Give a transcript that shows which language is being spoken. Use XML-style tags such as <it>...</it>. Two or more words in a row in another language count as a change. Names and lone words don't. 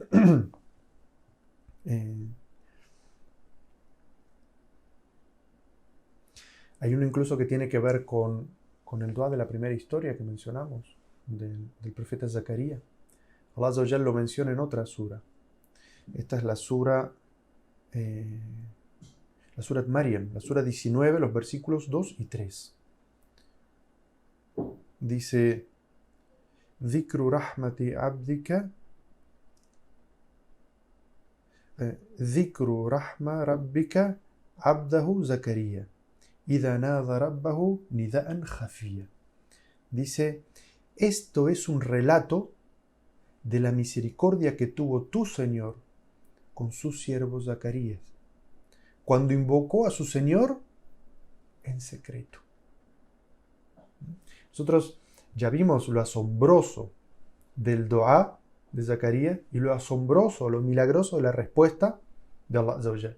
<es>Hay uno incluso que tiene que ver con el dua de la primera historia que mencionamos, del profeta Zacarías.</es> <ar>الله عز وجل</ar> <es>lo menciona en otra sura. Esta es la sura Maryam, la sura 19, los versículos 2 y 3. Dice:</es> <ar>ذكر رحمة عبدك ذكر رحمة ربك عبده زكريا إذ نادى ربه نداء خفيا.</ar> <es>Dice: esto es un relato de la misericordia que tuvo tu Señor con su siervo Zacarías, cuando invocó a su Señor en secreto. Nosotros ya vimos lo asombroso del dua de Zacarías y lo asombroso, lo milagroso de la respuesta de</es> <ar>الله عز وجل.</ar>